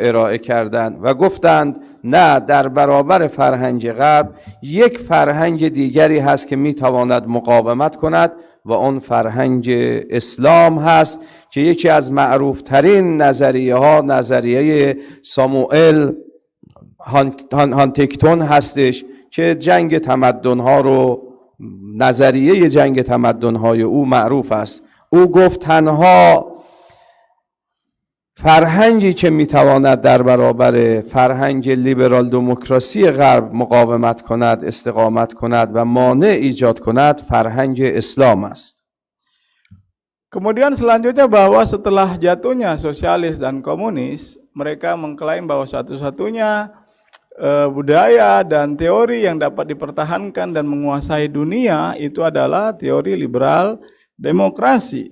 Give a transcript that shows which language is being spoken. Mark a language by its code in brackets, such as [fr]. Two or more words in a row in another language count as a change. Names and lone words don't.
[fa] ارائه کردند و گفتند نه، در برابر فرهنگ غرب یک فرهنگ دیگری هست که میتواند مقاومت کند و اون فرهنگ اسلام هست که یکی از معروف ترین نظریه ها نظریه ساموئل هانتینگتون هستش که جنگ تمدن ها رو نظریه جنگ تمدن های او معروف است. او گفت تنها فرهنگی که میتواند در برابر فرهنگ لیبرال دموکراسی غرب مقاومت کند، استقامت کند و مانع ایجاد کند فرهنگ اسلام است. [id] Kemudian selanjutnya bahwa setelah jatuhnya sosialis dan komunis, mereka mengklaim bahwa satu-satunya budaya dan teori yang dapat dipertahankan dan menguasai dunia itu adalah teori liberal demokrasi.